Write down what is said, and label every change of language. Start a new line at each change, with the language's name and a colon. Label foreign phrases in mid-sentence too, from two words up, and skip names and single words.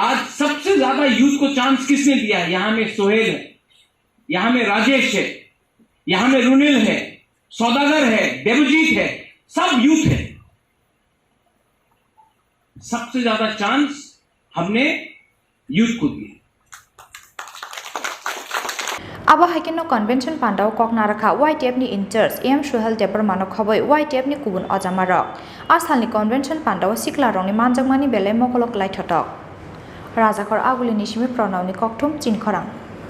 Hindi: आज सबसे ज्यादा यूथ को चांस किसने दिया है? यहां में सोहेल है, यहां में राजेश है, यहां में रुनिल है, सौदागर है, देवजीत है, सब यूथ है। सबसे ज्यादा चांस हमने यूथ को दिया।
Kok Borok: Abo haikino convention pandao kok naraka YTF ni incharge AM Suhel Debar mano khoboi YTF ni kubun ajamarok asal ni convention pandao sikla rong ni manjangmani belai mokolok lai thotok rajakor aguli ni simi pronaw ni kokthum chin khorang